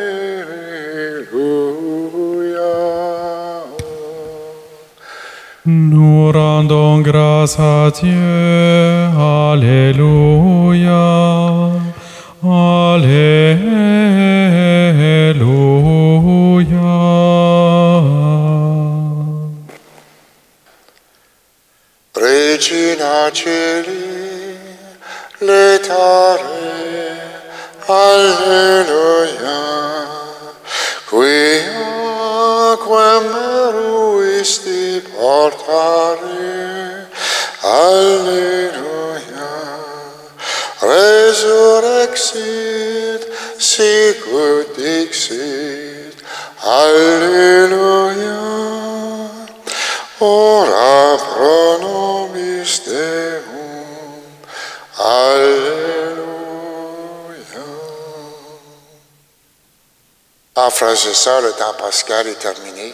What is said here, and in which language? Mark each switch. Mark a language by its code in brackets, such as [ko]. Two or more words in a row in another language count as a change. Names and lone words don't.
[fr] Nous rendons grâce à Dieu. Alléluia. Alléluia. [la] Regina Celi, letare, Alleluia. Quem meruisti portare, Alleluia. resurrexit, sicut dixit, Alleluia. Ora pro nobis Deum, Alléluia. [fr] Ah, frères et sœurs, le temps pascal est terminé.